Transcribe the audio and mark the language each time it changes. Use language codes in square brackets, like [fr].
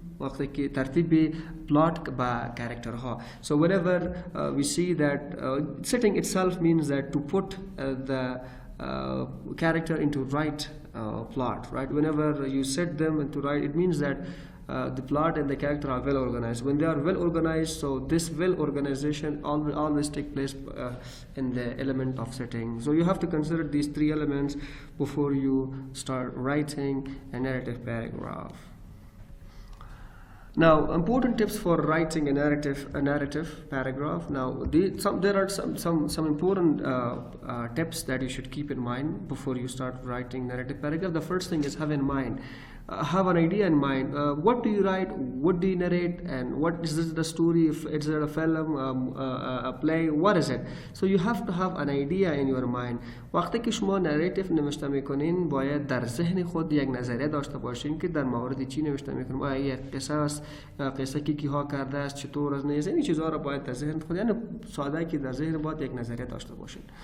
[fa] وقتی که ترتیب plot با character ها. [en] So whenever we see that setting itself means that to put the character into right plot, right? Whenever you set them into right, it means that the plot and the character are well organized. When they are well organized, so this well organization always take place in the element of setting. So you have to consider these three elements before you start writing a narrative paragraph. Now, important tips for writing a narrative paragraph. Now, there are some important tips that you should keep in mind before you start writing narrative paragraph. The first thing is have in mind. Have an idea in mind. What do you write? What do you narrate? And what is this the story? Is it a film, a play? What is it? So you have to have an idea in your mind. [fa] وقتی که شما نریتیو نوشته میکنین باید در ذهن خود یک نظریه داشته باشین که در مورد چی نوشته میکنیم. آیا یک قصه است، قصه کی ها کرده است، چطور از نیست، این چیزها را باید در ذهن خود، یعنی ساده که در ذهن باید یک نظریه داشته باشین.